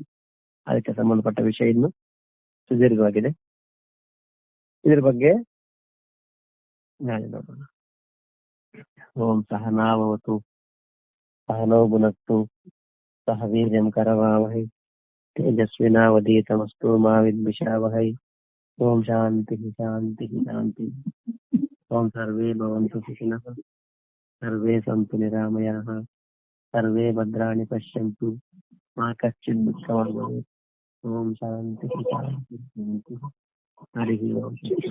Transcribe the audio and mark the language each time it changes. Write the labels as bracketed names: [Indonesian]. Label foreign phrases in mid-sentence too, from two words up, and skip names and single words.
[Kannada] ಅದಕ್ಕೆ ಸಂಬಂಧಪಟ್ಟ ವಿಷಯ ಇನ್ನು ಸುದೀರ್ಘವಾಗಿದೆ. ಇದ್ರ ಬಗ್ಗೆ ನಾಳೆ ನೋಡೋಣ. [Sanskrit] ಓಂ ಸಹನಾವವತು ಸಹನೋ ಭುನಕ್ತು ಸಹ ವೀರ್ಯಂ ಕರವಾವಹೈ ತೇಜಸ್ವಿನಾವಧೀತಮಸ್ತು ಮಾ ವಿದ್ವಿಷಾವಹೈ. ಓಂ ಶಾಂತಿ ಶಾಂತಿ ಶಾಂತಿ. ಓಂ ಸರ್ವೇ ಭವಂತು ಸುಖಿನಃ, ಸರ್ವೇ ಸಂತು ನಿರಾಮಯಾಃ, ಸರ್ವೇ ಭದ್ರಾಣಿ ಪಶ್ಯಂತು, ಮಾ ಕಶ್ಚಿತ್ ದುಃಖಂ ಭವೇತ್. ಓಂ ಶಾಂತಿ ಶಾಂತಿ ಶಾಂತಿ. ಹರಿ ಓಂ.